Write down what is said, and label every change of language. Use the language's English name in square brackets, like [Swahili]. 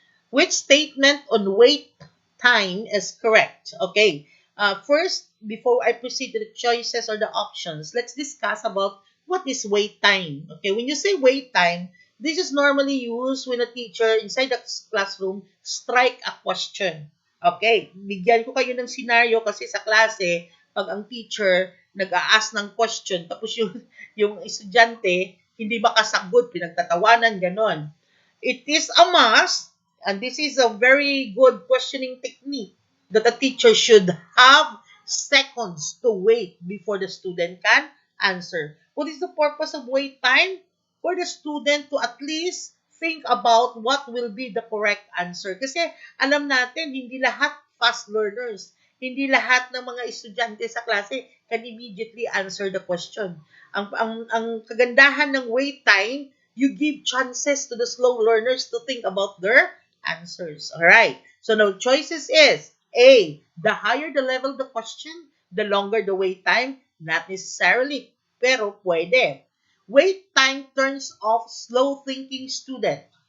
[English] Which statement on wait time is correct? Okay. First, before I proceed to the choices or the options, let's discuss about what is wait time. Okay. When you say wait time, this is normally used when a teacher inside the classroom strike a question. Okay. [Filipino] Bigyan ko kayo ng scenario kasi sa klase, pag ang teacher nag-a-ask ng question, tapos yung estudyante, hindi makasagot, pinagtatawanan, ganon. [English] It is a must, and this is a very good questioning technique, that a teacher should have seconds to wait before the student can answer. What is the purpose of wait time? For the student to at least think about what will be the correct answer. [Filipino] Kasi alam natin, hindi lahat fast learners. Hindi lahat ng mga estudyante sa klase [English] can immediately answer the question. [Filipino] Ang kagandahan ng [English] wait time, you give chances to the slow learners to think about their answers. All right. So now choices is A. The higher the level of the question, the longer the wait time. Not necessarily, [Filipino] pero pwede. [English] Wait time turns off slow thinking student.